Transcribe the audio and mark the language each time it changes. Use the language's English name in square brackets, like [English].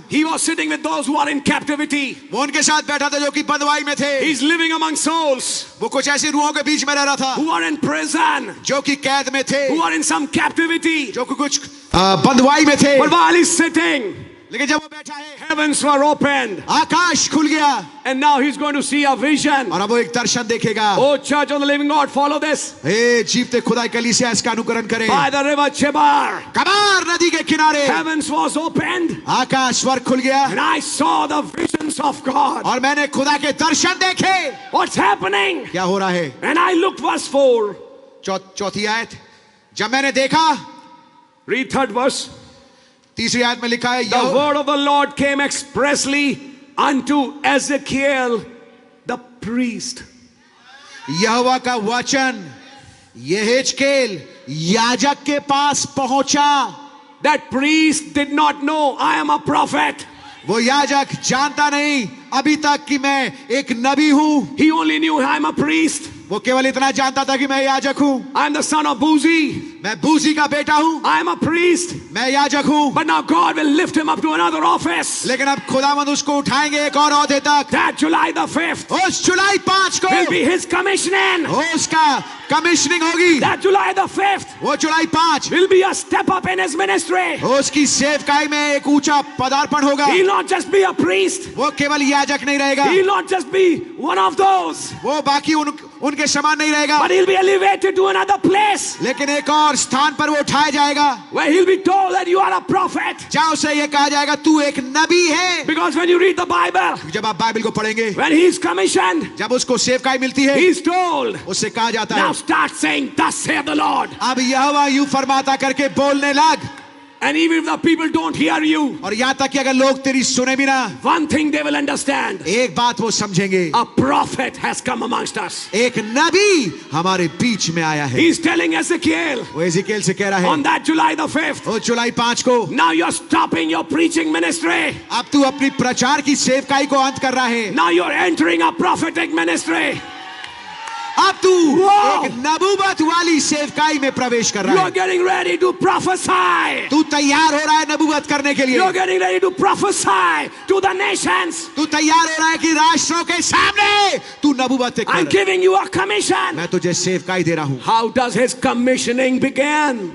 [English] He was sitting with those who are in captivity. [Hindi] वो उनके साथ बैठा था जो कि बंधुआई में थे. [English] He's living among souls [Hindi] वो कुछ ऐसी रूहों के बीच में रह रहा था [English] who are in prison, [Hindi] जो कि कैद में थे, [English] who are in some captivity. [Hindi] जो कि कुछ बंधुआई में थे. [English] But while he's sitting, [Hindi] लेकिन जब वो बैठा है, [English] heavens were opened. [Hindi] आकाश खुल गया [English] And now he's going to see a vision. [Hindi] और अब वो एक दर्शन देखेगा. [English] Oh, church of the living God, follow this. [Hindi] हे जीवते खुदा कलीसिया इसका अनुकरण करें. [English] By the river Chebar, [Hindi] कबार नदी के किनारे [English] heavens was opened. [Hindi] आकाश स्वर्ग खुल गया [English] And I saw the visions of God. [Hindi] और मैंने खुदा के दर्शन देखे. [English] What's happening? [Hindi] क्या हो रहा है? [English] And I looked, verse 4. [Hindi] चौथी आयत. जब मैंने देखा, [English] Read third verse. [Hindi] तीसरी आयत में लिखा है, [English] The word of the Lord came expressly unto Ezekiel the priest. [Hindi] यहोवा का वचन यहेजकेल याजक के पास पहुंचा. [English] That priest did not know I am a prophet. [Hindi] वो याजक जानता नहीं अभी तक कि मैं एक नबी हूं. [English] He only knew I am a priest. [Hindi] वो केवल इतना जानता था कि मैं याजक हूं. [English] I am the son of Buzi. [Hindi] मैं बूजी का बेटा हूं. [English] I am a priest. [Hindi] मैं याजक हूं. [English] But now God will lift him up to another office. [Hindi] लेकिन अब खुदावंद उसको उठाएंगे एक और ओहदे तक. [English] That July the 5th [Hindi] उस जुलाई 5 को [English] will be his commissioning. [Hindi] उसका कमिश्निंग होगी. [English] That July the 5th [Hindi] वो जुलाई 5 [English] will be a step up in his ministry. [Hindi] उसकी सेवकाई में एक ऊंचा पदार्पण होगा. [English] He'll not just be a priest. [Hindi] वो केवल याजक नहीं रहेगा. [English] He'll not just be one of those. [Hindi] वो बाकी उनके समान नहीं रहेगा. [English] But he'll be elevated to another place [Hindi] लेकिन एक और स्थान पर वो उठाया जाएगा. [English] where he'll be told that you are a prophet. [Hindi] जहाँ उसे ये कहा जाएगा तू एक नबी है. [English] Because when you read the Bible, [Hindi] जब आप बाइबल को पढ़ेंगे, [English] when he's commissioned, [Hindi] जब उसको सेवकाई मिलती है, [English] he's told, [Hindi] उससे कहा जाता [English] now [Hindi] है [English] start saying, thus saith the Lord. [Hindi] अब यहोवा यूं फरमाता करके बोलने लग. [English] And even if the people don't hear you, [Hindi] और यहाँ तक कि अगर लोग तेरी सुने भी ना, [English] one thing they will understand. [Hindi] एक बात वो समझेंगे, [English] A prophet has come amongst us. [Hindi] एक नबी हमारे बीच में आया है. [English] He's telling Ezekiel [Hindi] वो एजेकिएल से कह रहा है [English] on that July the 5th, [Hindi] वो जुलाई 5 को [English] now you're stopping your preaching ministry. [Hindi] अब तू अपनी प्रचार की सेवकाई को अंत कर रहा है. [English] Now you're entering a prophetic ministry. [Hindi] अब तू [English] Wow. [Hindi] एक नबूवत वाली सेवकाई में प्रवेश कर रहा [English] You're [Hindi] है. [English] getting ready to prophesy. [Hindi] तू तैयार हो रहा है नबूवत करने के लिए. [English] You're getting ready to prophesy to the nations. [Hindi] तू तैयार हो रहा है कि राष्ट्रों के सामने तू नबूवत [English] I'm [Hindi] कर. [English] giving you a commission. [Hindi] मैं तुझे सेवकाई दे रहा हूं. [English] How does his commissioning begin?